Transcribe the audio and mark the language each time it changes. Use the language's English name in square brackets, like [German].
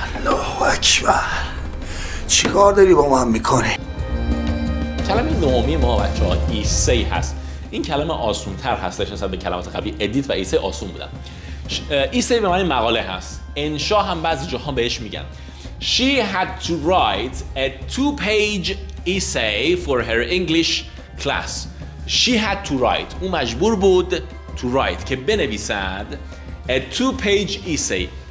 [Persian] الله اکبر، چی کار داری با من میکنی؟ کلمه نهمی ما بچه‌ها ایسی هست. این کلمه آسون‌تر هستش نسبت به کلمات قبلی. ادیت و ایسی آسون بودن. ایسی به معنی مقاله هست. انشا هم بعضی جاها بهش میگن. [English] She had to write a 2-page essay for her English class. She had to write. [Persian] او مجبور بود [English] to write [Persian] که بنویسد [English] a 2-page essay.